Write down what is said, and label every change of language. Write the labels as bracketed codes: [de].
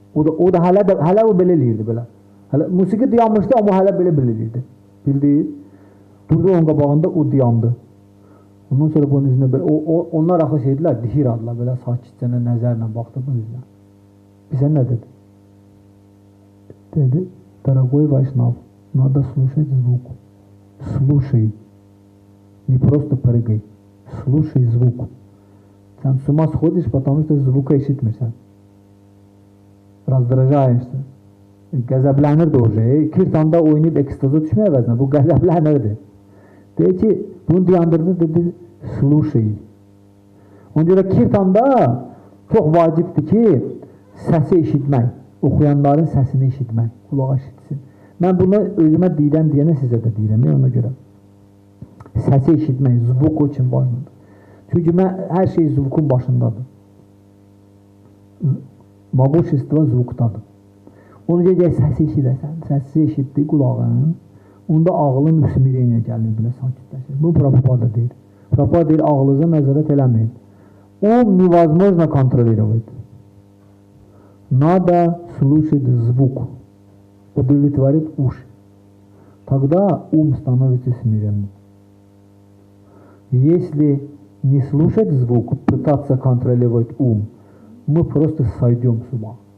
[az] O da hələ o belə eləyirdi belə. Musiqi dayanmışdı, amma hələ belə eləyirdi. Bildi? Durdu onun qabağında, o dayandı. Ondan sonra bunun üzünə belə, onlar axı şeydilər, dihir adlar, belə sakitcənə nəzərlə baxdı bunun üzünə. Bizə nə dedi? [ru] Dedi, дорогой Вайшнав, надо слушать звук. Слушай. Не просто прыгай. Слушай звук. Sen с ума сходишь, потому что звука [az] eşitmirsən. Razdıracaqsın. Qəzəblənirdi o şey. Kirtanda oynayıb ekstaza düşmək əvəzinə. Bu qəzəblənirdi. Deyir ki, bunu dayandırdı, dedi, [ru] слушай. [az] Ona görə kirtanda çox vacibdir ki, səsi eşitmək. Oxuyanların səsini eşitmək. Qulaq eşitsin. Mən bunu özümə deyənə sizə də deyirəm. Ona görə. Səsi eşitmək, zvuk o üçün vacibdir. Çünki hər şey zvukun başındadır. [ru] Могущество [az] zvukdadır. Onu gecək səsi eşidəsən, səsi eşitdi qulağın, onda ağlın üsmiriyə gəlir, belə sakitləşir. Bu Prabhupada deyir. Prabhupada deyir, ağlınıza nəzarət eləməyin. [ru] Невозможно контролировать. Надо слушать звук. Удовлетворить уши. Тогда ум становится смиренным. Если не слушать звук, пытаться контролировать ум, мы просто сойдем с ума.